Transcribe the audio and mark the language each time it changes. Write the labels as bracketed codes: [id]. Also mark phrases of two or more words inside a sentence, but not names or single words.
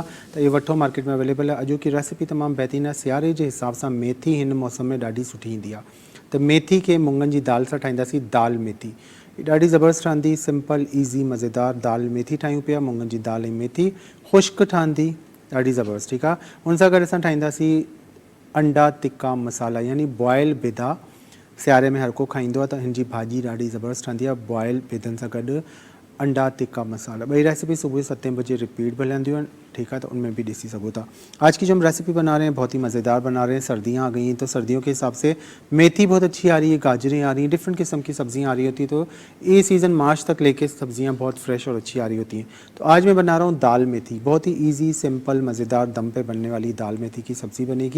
[sd] त इहो वठो, मार्केट में अवेलेबल आहे। अॼु की रेसिपी तमामु बहितरीनु आहे। सियारे जे हिसाब सां मेथी हिन मौसम में ॾाढी सुठी ईंदी आहे, त मेथी खे मुङनि जी दाल सां ठाहींदासीं। दाल मेथी ॾाढी ज़बरदस्त ठहंदी, [en] simple easy [sd] मज़ेदार दाल मेथी ठाहियूं पिया। मुङनि जी दाल ऐं मेथी ख़ुश्क ठहंदी, ॾाढी ज़बरदस्त, ठीकु आहे। हुन सां गॾु असां ठाहींदासीं अंडा टिक्का मसाला, यानी बॉयल बिदा। सियारे में हर को खाईंदो आहे, त हिन जी भाॼी ॾाढी ज़बरदस्त ठहंदी आहे, बॉयल बिदनि सां गॾु अंडा टिक्का मसाला। ॿई रेसिपी सुबह 7 बजे रिपीट भी हलंदियूं आहिनि, [ur] ٹھیک ہے، تو ان میں بھی [sd] ॾिसी सघो था। [ur] آج کی جو ہم ریسیپی بنا رہے ہیں بہت ہی مزیدار بنا رہے ہیں۔ سردیاں آ گئی ہیں، تو سردیوں کے حساب سے میتھی بہت اچھی آ رہی ہے، گاجریں آ رہی ہیں، ڈفرنٹ قسم کی سبزیاں آ رہی ہوتی ہیں. تو یہ سیزن مارچ تک لے کے سبزیاں بہت فریش اور اچھی آ رہی ہوتی ہیں. تو آج میں بنا رہا ہوں دال میتھی، بہت ہی [en] easy simple [ur] مزیدار دم پہ بننے والی دال میتھی کی سبزی بنے گی.